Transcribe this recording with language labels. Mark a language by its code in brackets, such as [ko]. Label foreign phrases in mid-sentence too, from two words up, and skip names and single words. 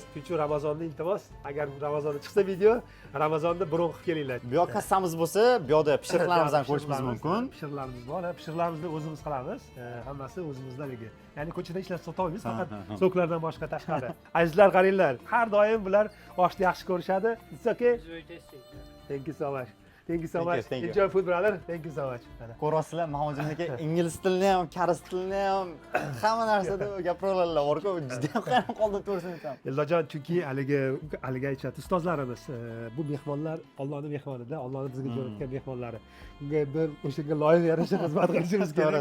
[uz] Shuning uchun Ramazonda iltimos, agar Ramazonda chiqsa video, Ramazonda bron qilib kelinglar. Bu yoq kassamiz bo'lsa, bu yoqda pishiriqlarimizni ko'rishimiz mumkin. Pishiriqlarimiz bor, pishiriqlarimizni o'zimiz qilamiz. Hammasi o'zimizdanligi. Ya'ni ko'chada ishlatib sota olmaymiz, faqat soklardan boshqa tashqari. Azizlar, qaranglar, har doim bular oshni yaxshi ko'rishadi. [en] It's okay. Thank you so much. Thank you so Thank you, much. thank you. Enjoy food, brother. Thank you so much. [uz] Mana. Ko'rasizlar, Mahmudjoniki ingliz tilini ham, koreys tilini ham hamma narsada gapiradilar. Bor-ku, juda ham hayron qoldim to'g'risini aytsam. Eldorjon, chunki haligi aytishadi ustozlarimiz, bu mehmonlar Allohning mehmonida, Allohning bizga jo'natgan mehmonlari. Unga bir o'shanga loyiq yarasha xizmat qilishimiz kerak.